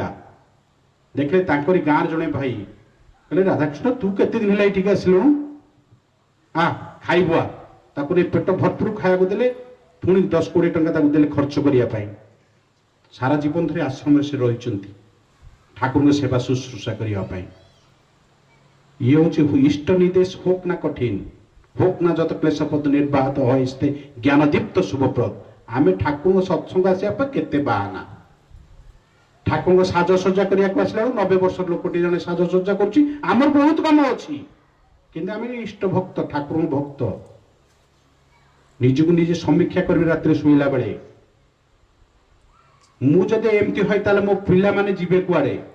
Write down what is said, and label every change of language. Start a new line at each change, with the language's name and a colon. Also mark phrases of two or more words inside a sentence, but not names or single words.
Odia: ଦେଖିଲେ ତାଙ୍କରି ଗାଁରେ ଜଣେ ଭାଇ, କହିଲେ ରାଧାକୃଷ୍ଣ ତୁ କେତେ ଦିନ ହେଲା ଏଠିକି ଆସିଲୁଣୁ, ଖାଇବୁ ଆ। ତାକୁ ପେଟ ଭରପୁର ଖାଇବାକୁ ଦେଲେ, ପୁଣି 10-20 ଟଙ୍କା ତାକୁ ଦେଲେ ଖର୍ଚ୍ଚ କରିବା ପାଇଁ। ସାରା ଜୀବନ ଧରି ଆଶ୍ରମରେ ସେ ରହିଛନ୍ତି ଠାକୁରଙ୍କ ସେବା ଶୁଶ୍ରୂଷା କରିବା ପାଇଁ। ଇଏ ହଉଛି ଇଷ୍ଟ ନିର୍ଦ୍ଦେଶ
Bangla: হোক না কঠিন, হোক না যত ক্লেশপদ নির্বাহত হয় স্তে জ্ঞানদীপ্ত শুভপ্রদ।
Odia: ଆମେ ଠାକୁରଙ୍କ ସତ୍ସଙ୍ଗ ଆସିବା ପାଇଁ କେତେ ବାହାନା। ଠାକୁରଙ୍କ ସାଜସଜ୍ଜା କରିବାକୁ ଆସିଲା ବେଳକୁ 90 ବର୍ଷର ଲୋକଟି ଜଣେ ସାଜସଜ୍ଜା କରୁଛି, ଆମର ବହୁତ କାମ ଅଛି, କିନ୍ତୁ ଆମେ ଇଷ୍ଟ ଭକ୍ତ, ଠାକୁରଙ୍କ ଭକ୍ତ। ନିଜକୁ ନିଜେ ସମୀକ୍ଷା କରିବେ ରାତିରେ ଶୋଇଲା ବେଳେ। ମୁଁ ଯଦି ଏମିତି হয় ତାହେଲେ ମୋ ପିଲାମାନେ ଯିବେ କୁଆଡେ?